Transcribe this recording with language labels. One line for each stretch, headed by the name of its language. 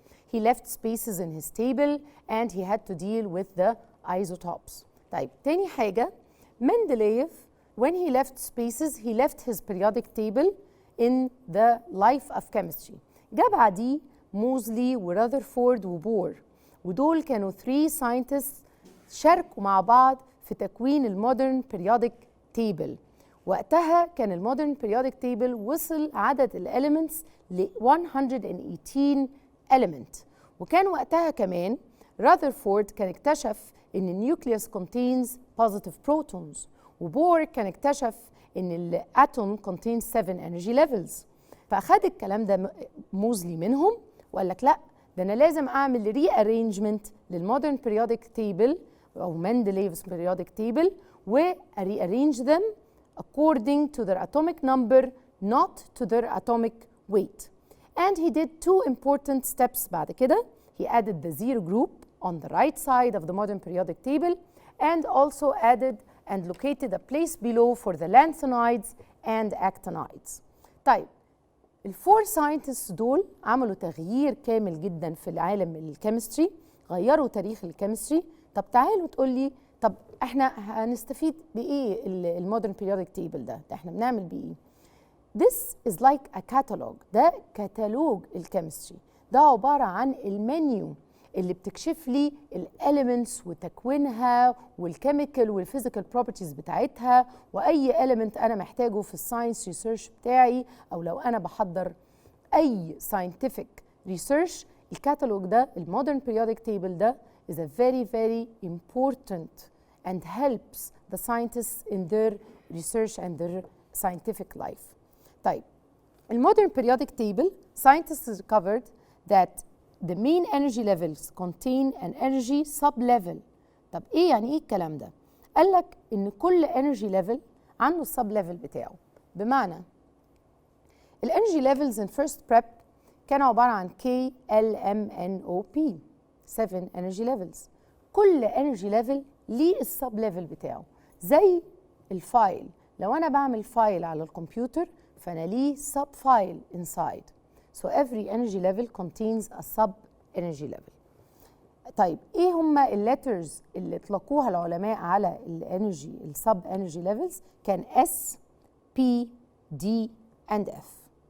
English: He left spaces in his table and he had to deal with the isotopes.
Arabic: طيب تاني حاجة،
English: Mendeleev when he left spaces he left his periodic table in the life of chemistry.
Arabic: جاب بعديه موزلي ورذرفورد وبور، ودول كانوا 3 scientists شاركوا مع بعض في تكوين المودرن periodic table. وقتها كان المودرن periodic table وصل عدد الاليمنتس ل 118 element. وكان وقتها كمان راذرفورد كان اكتشف ان النيوكليوس
English: contains positive protons،
Arabic: وبور كان اكتشف ان الاتوم
English: contains 7 energy levels.
Arabic: فاخد الكلام ده موزلي منهم وقال لك لا، ده انا لازم اعمل ري ارينجمنت للمودرن periodic table او مندليف's periodic table و
English: rearrange them according to their atomic number, not to their atomic weight. And he did 2 important steps
Arabic: بعد كده.
English: He added the zero group on the right side of the modern periodic table and also added and located a place below for the lanthanides and actinides.
Arabic: طيب الفور ساينتستس دول عملوا تغيير كامل جدا في العالم الكيمستري، غيروا تاريخ الكيمستري. طب تعالوا تقول لي طب احنا هنستفيد بايه المودرن بيريودك تيبل ده احنا بنعمل بيه ايه؟
English: This is like a catalog.
Arabic: ده كتالوج الكيمستري، ده عباره عن المنيو اللي بتكشف لي الاليمنتس وتكوينها والكيميكال والفيزيكال بروبرتيز بتاعتها، واي اليمنت انا محتاجه في الساينس ريسيرش بتاعي، او لو انا بحضر اي ساينتفك ريسيرش. الكتالوج ده المودرن
English: periodic table ده is a very very important and helps the scientists in their research and their scientific life.
Arabic: طيب المودرن
English: periodic table scientists discovered that the main energy levels contain an energy sub-level.
Arabic: طب ايه يعني ايه الكلام ده؟ قال لك ان كل energy level عنده السب-level بتاعه. بمعنى الانرجي levels
English: in first prep
Arabic: كانوا عبارة عن K L M N O P
English: 7 energy levels.
Arabic: كل energy level ليه السب-level بتاعه. زي الفايل، لو انا بعمل فايل على الكمبيوتر فانا ليه
English: sub-file inside. So every energy level contains a sub-energy level.
Arabic: طيب ايه هما الليترز اللي اطلقوها العلماء على الانرجي السب-energy levels؟ كان S, P, D and F.